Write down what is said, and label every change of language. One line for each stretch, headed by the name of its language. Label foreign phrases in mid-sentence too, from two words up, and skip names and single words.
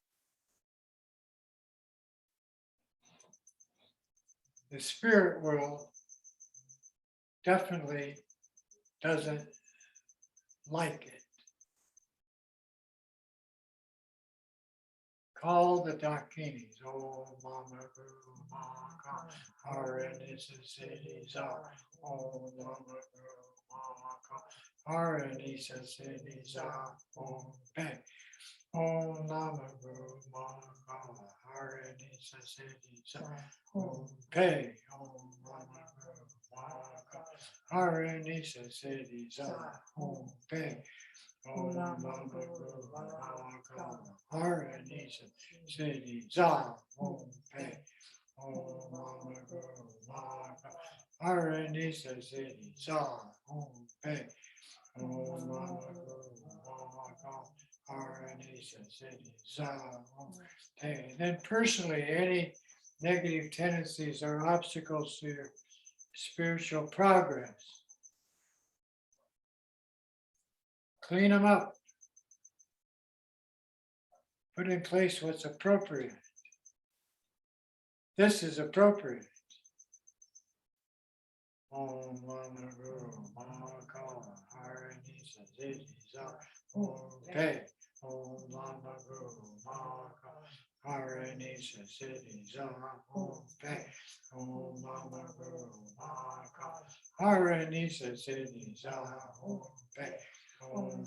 English: The spirit world definitely doesn't like it. Call the Dakinis.
Sanskrit: Oh, Mama Guru Mahakala Harani Sasiti Za. Oh, Mama Guru Mahakala Harani Sasiti Za. Om Pe. Om Lama Guru Mahakala Harani Sasiti Za. Om Pe. Om Lama Guru Mahakala Harani Sasiti Za. Om Pe. Om Lama Guru Mahakala Harani Sasiti Za. Om Pe. Om Lama Guru Mahakala Harani Sasiti Za. Om Pe. Om Lama Guru Mahakala Harani Sasiti Za. Om Pe.
English: And then personally, any negative tendencies or obstacles to your spiritual progress, clean them up. Put in place what's appropriate. This is appropriate.
Sanskrit: Om Lama Guru Mahakala Haranisa Siddhisa Om Pe Om Lama Guru Mahakala Haranisa Siddhisa Om Pe Om Lama Guru Mahakala Haranisa Siddhisa Om Pe Om